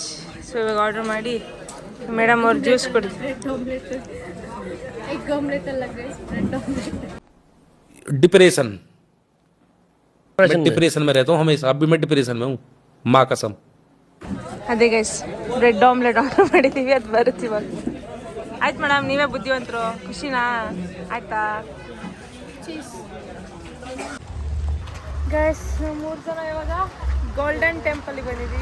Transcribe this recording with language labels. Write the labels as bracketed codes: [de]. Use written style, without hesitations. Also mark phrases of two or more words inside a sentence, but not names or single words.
[kn] ಸೊ ಇವಾಗ ಆರ್ಡ್ರ್ ಮಾಡಿ ಮೇಡಮ್ ಅವ್ರು ಜ್ಯೂಸ್ ಕೊಡ್ತೀವಿ. [en] egg omelette [kn] ಅಲ್ಲ ಗೈಸ್, [en] bread omelette. [hi] डिप्रेशन मैं डिप्रेशन में रहता हूँ हमेशा. अब भी मैं डिप्रेशन में हूँ, माँ कसम. [kn] ಅದೇ ಗೈಸ್ [en] bread omelette order [kn] ಮಾಡಿದ್ದೀವಿ, ಅದು ಬರುತ್ತೆ ಇವಾಗ. ಆಯ್ತು ಮೇಡಮ್, ನೀವೇ ಬುದ್ಧಿವಂತರು. ಖುಷಿನಾ? ಆಯ್ತಾ ಗೈಸ್? 3 ಜನ ಇವಾಗ ಗೋಲ್ಡನ್ ಟೆಂಪಲ್ಗೆ ಬಂದಿದ್ದೀವಿ.